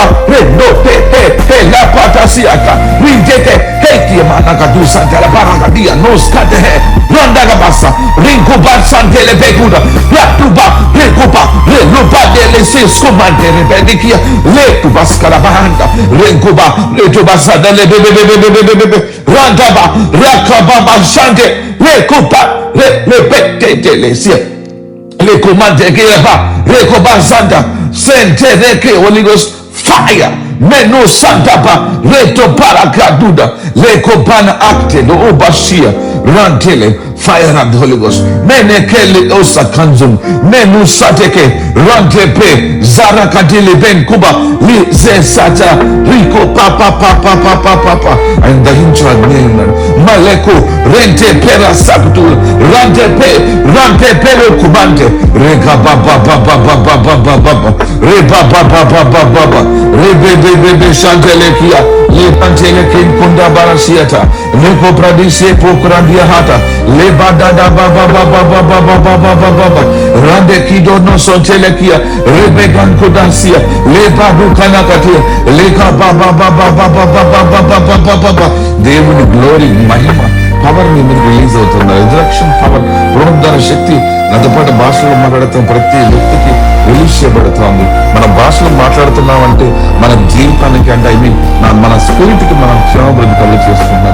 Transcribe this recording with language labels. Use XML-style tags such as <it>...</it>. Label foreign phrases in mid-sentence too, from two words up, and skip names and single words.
<en>rendo, he, la patasiaka, rindete, heti managadu santa la paragadia, noskate he, randagabasa, rinkuba sante le beguda, ratuba, recupa, relupa dele sescomante, rebedikia, lecuba scarabanda, renkuba, retubasa dele bebe, randaba, rakababa shante, recupa, repete dele sia. Le comande che va, recoba santa, sente reke Holy Ghost fire, meno santa pa, reto paracaduda, le copana acte, lo obashia, rantele, fire of the Holy Ghost, mene kele osa kanzum, menu sateke, rantepe, zara kadile ben kuba, li ze sata, rico papa, and the hincha name, maleko, rente pera sabdu, rante pelo kubante, rega baba, rebe shantelekia, le pantelekin kunda barasiata, leko pradise pokrandia hata, le badada baba, rande kido no sontelekia, rebegan kudansia, le badu kanakatia, leka baba,</en> <te>దేవుని గ్లోరీ మహిమ పవర్ మీ మీద రిలీజ్ అవుతుంది.</te> <en>resurrection power</en> <te>పునరుద్ధరణ శక్తి నాతో పాటు భాషలో మాట్లాడుతున్న ప్రతి వ్యక్తికి రిలీజ్ చేయబడుతుంది. మన భాషలో మాట్లాడుతున్నామంటే మన జీవితానికి అంటే మన స్పిరిట్ కి మనం క్షమాభివృద్ధి కలుగు చేసుకుంటున్నాం.</te>